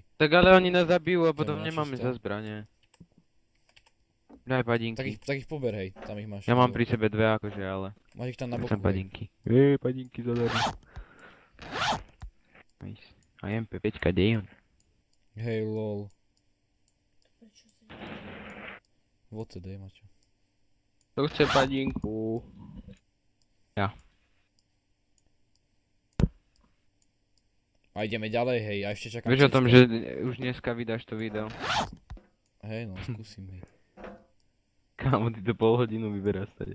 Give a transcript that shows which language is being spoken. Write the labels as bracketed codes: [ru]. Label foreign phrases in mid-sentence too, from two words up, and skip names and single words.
[sk] Tak ale oni nás zabijú a potom na nemáme čisto. za zbranie. Daj padinky. Tak ich pober, hej, tam ich máš. Ja mám pri sebe dve akože, ale... Máš ich tam na boku, Chcem hej. padinky. Padinky zadarmo. Nice. A MP5 kde je on? Hej, [en] lol. What the day, [sk] mačo. To chce padinku. Ja. A ideme ďalej, hej, a ešte čakám... Vieš o tom, že už dneska vydáš to video? Hej, no, skúsim, hej. Kámo, ty to pol hodinu vyberáš tady.